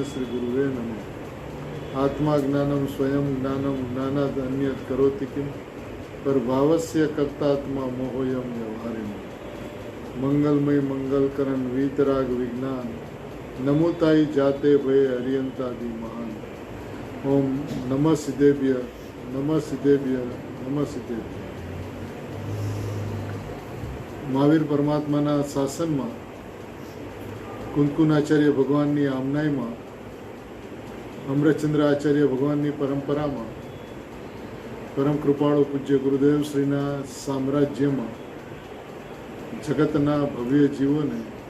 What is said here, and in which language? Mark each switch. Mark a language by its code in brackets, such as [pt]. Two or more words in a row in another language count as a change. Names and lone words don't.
[sa] श्री गुरुवे नमः आत्मा ज्ञानं स्वयं ज्ञानं ज्ञानाद् अन्यत् करोति किं परभावस्य कर्तात्मा मोहोयं व्यवहारिणी [hi] मंगलमय मंगलकरण वीतराग विज्ञान नमोताई जाते भय हरियंतादि महान [sa] ओम नमः सिद्धेभ्य नमः सिद्धेभ्य नमः सिद्धेभ्य [gu] મહાવીર પરમાત્માના શાસનમાં કુંદકુનાચાર્ય ભગવાનની આમનાઈમાં અમૃતચંદ્ર આચાર્ય ભગવાનની પરંપરામાં પરમ કૃપાળુ પૂજ્ય ગુરુદેવ શ્રીના સામ્રાજ્યમાં જગતના ભવ્ય જીવોને